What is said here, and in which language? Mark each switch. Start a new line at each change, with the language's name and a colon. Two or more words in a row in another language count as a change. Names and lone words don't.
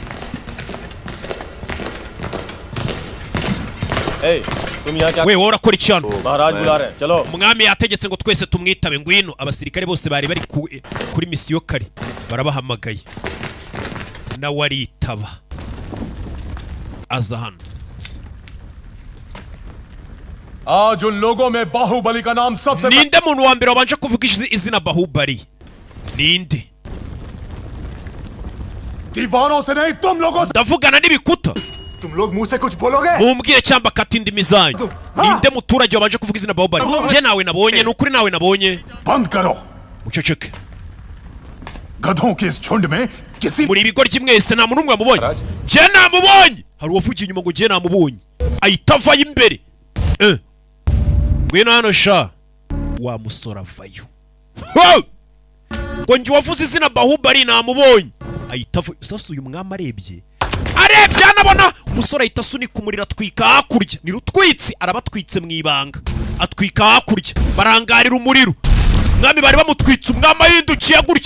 Kinyarwanda: we wowe urakora iki hano umwami yategetse ngo twese tumwitabe ngwino abasirikare bose bari bari kuri misiyo kare barabahamagaye nawe aritaba aza hano
Hindi: आज उन लोगों में बाहुबली का नाम सबसे
Kinyarwanda: ninde muntu wa mbere wabanje kuvuga izina Bahubali ninde
Hindi: दीवानों से नहीं तुम लोगों से
Kinyarwanda: ndavugana n'ibikuta
Hindi: तुम लोग मुंह से कुछ बोलोगे
Kinyarwanda: mumbwire cyangwa kata indimi zanyu ninde muturage wabanje kuvuga izina Bahubali njye nawe nabonye nukuri nawe nabonye
Hindi: बंद करो
Kinyarwanda: muceceke
Hindi: गधों के इस झुंड में किसी
Kinyarwanda: muri ibigoryi mwese nta muntu umwe wamubonye njye namubonye hari uwavugiye inyuma ngo njye namubonye ahita avayo imbere ngwino hano sha wa musore avayo ngo njye wavuze izina Bahubali namubonye ahita avayo sasa uyu mwami arebye anabona umusore ahita asunika umuriro atwika hakurya ni rutwitsi arabatwitse mu ibanga atwika hakurya barangarira umuriro umwami bari bamutwitse umwami ahindukiye